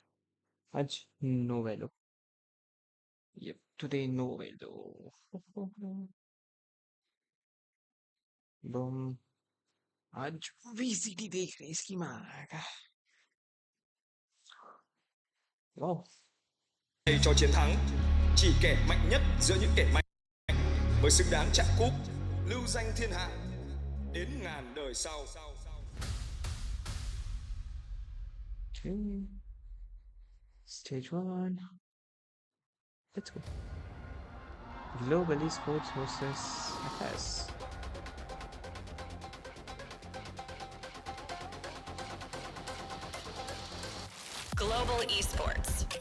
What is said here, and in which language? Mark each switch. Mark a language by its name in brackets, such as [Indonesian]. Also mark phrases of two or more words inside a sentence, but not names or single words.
[English] Aj no value. Yep, today no value. Boom. [Hindi] आज VCT देख रहे हैं इसकी माँ का. [English] Wow. [Vietnamese] Cho chiến thắng, chỉ kẻ mạnh nhất giữa những kẻ mạnh mới xứng đáng chạm cúp, lưu danh thiên hạ đến ngàn đời sau. [English] Okay. Stage 1. Let's go. Global Esports versus FS. Global Esports.